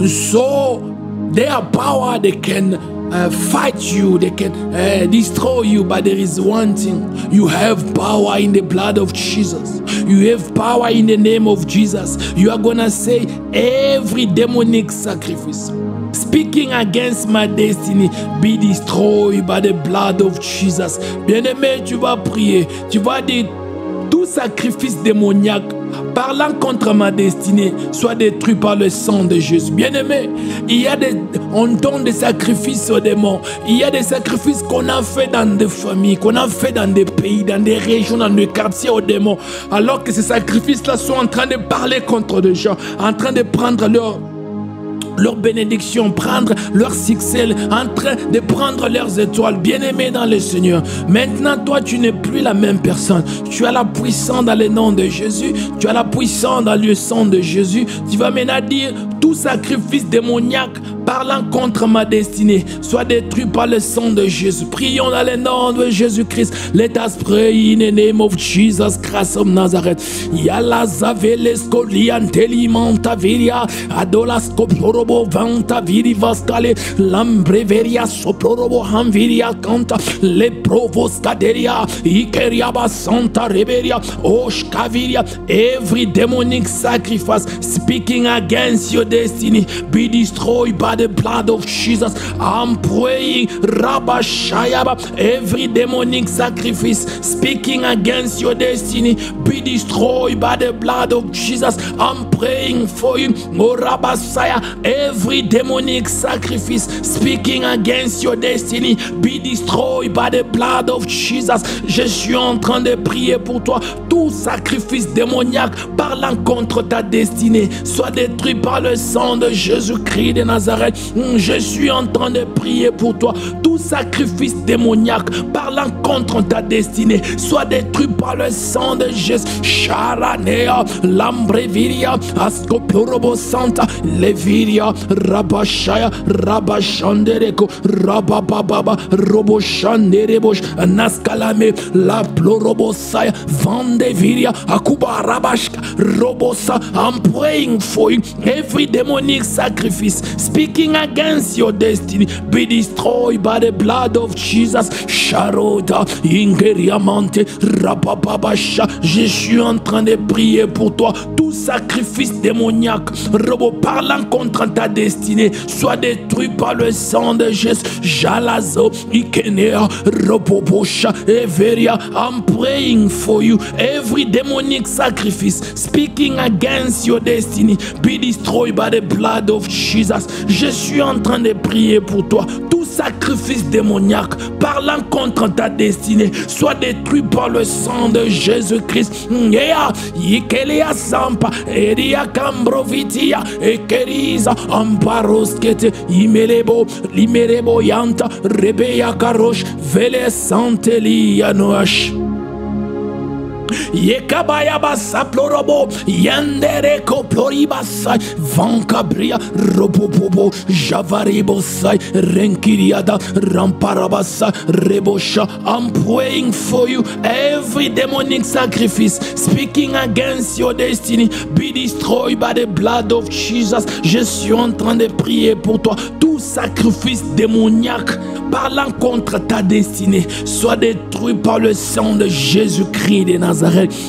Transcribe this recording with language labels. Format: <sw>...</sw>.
<en>So they have power, they can fight you, they can destroy you, but there is one thing: you have power in the blood of Jesus. You have power in the name of Jesus. You are gonna say every demonic sacrifice speaking against my destiny be destroyed by the blood of Jesus.</en> <fr>Bien-aimé, tu vas prier, tu vas dire tout sacrifice démoniaque parlant contre ma destinée soit détruit par le sang de Jésus. Bien-aimé, on donne des sacrifices aux démons. Il y a des sacrifices qu'on a fait dans des familles, qu'on a fait dans des pays, dans des régions, dans des quartiers aux démons. Alors que ces sacrifices-là sont en train de parler contre des gens, en train de prendre leur bénédiction, prendre leur succès, en train de prendre leurs étoiles. Bien-aimés dans le Seigneur, maintenant toi tu n'es plus la même personne. Tu as la puissance dans le nom de Jésus, tu as la puissance dans le sang de Jésus. Tu vas maintenant dire tout sacrifice démoniaque parlant contre ma destinée soit détruit par le sang de Jésus. Prions dans le nom de Jésus-Christ.</fr> <en>Let us pray in the name of Jesus Christ of Nazareth. Yala zavelesko liantelimanta viria adolasko plorobo vanta viri vaskale lambreveria soplorobo hanviria canta le provoskaderia ikeriaba santa reberia oshkaviria. Every demonic sacrifice speaking against your destiny be destroyed by the blood of Jesus. I'm praying, Rabba Shayaba, every demonic sacrifice speaking against your destiny be destroyed by the blood of Jesus. I'm praying for you, oh Rabba Shaya, every demonic sacrifice speaking against your destiny be destroyed by the blood of Jesus.</en> <fr>Je suis en train de prier pour toi. Tout sacrifice démoniaque parlant contre ta destinée soit détruit par le sang de Jésus-Christ de Nazareth. Je suis en train de prier pour toi. Tout sacrifice démoniaque parlant contre ta destinée soit détruit par le sang de Jésus. Charanea, Lambreviria, Ascoporobo Santa, Leviria, Rabashaya, Rabashandereko, Rabababa, Roboshanderebosh, Naskalame, La Plorobosaya, Vandeviria, Akuba Rabashka, Robosa.</fr> <en>I'm praying for you. Every demonic sacrifice speaking against your destiny be destroyed by the blood of Jesus. Sharoda, Ingeriamante, Rabababasha.</en> <fr>Je suis en train de prier pour toi. Tout sacrifice démoniaque, robot parlant contre ta destinée, soit détruit par le sang de Jésus. Jalazo, Ikenea, Robobosha, Everia.</fr> <en>I'm praying for you. Every demonic sacrifice speaking against your destiny be destroyed by the blood of Jesus.</en> <fr>Je suis en train de prier pour toi. Tout sacrifice démoniaque parlant contre ta destinée soit détruit par le sang de Jésus-Christ. Ikelea Sampa, Eria Cambrovitia, Ekeriza, Amparoskete, Imelebo, Limerebo Yanta, Rebeya Karosh, Vele Santelia Noash. Yekabayaba saplorobo yandereko ploribasai vankabria robobobo javaribosai renkiriada ramparabasa rebosha.</fr> <en>I'm praying for you. Every demonic sacrifice speaking against your destiny be destroyed by the blood of Jesus.</en> <fr>Je suis en train de prier pour toi. Tout sacrifice démoniaque parlant contre ta destinée soit détruit par le sang de Jésus-Christ de Nazareth.</fr>